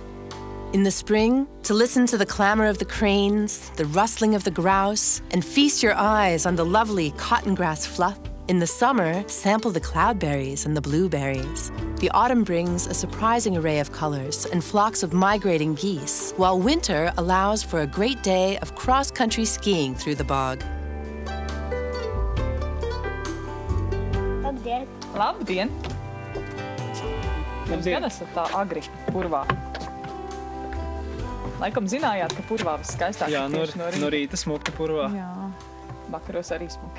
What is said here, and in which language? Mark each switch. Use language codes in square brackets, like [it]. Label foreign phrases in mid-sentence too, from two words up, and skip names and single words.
[en] In the spring, to listen to the clamor of the cranes, the rustling of the grouse, and feast your eyes on the lovely cotton grass fluff. In the summer, sample the cloudberries and the blueberries. The autumn brings a surprising array of colors and flocks of migrating geese, while winter allows for a great day of cross-country skiing through the bog. [lv] Labdien! Jums gan esat tā agri purvā. Laikam zinājāt, ka purvā viskaistāk Jā, no rīta smuki purvā. Jā, vakaros arī smuki.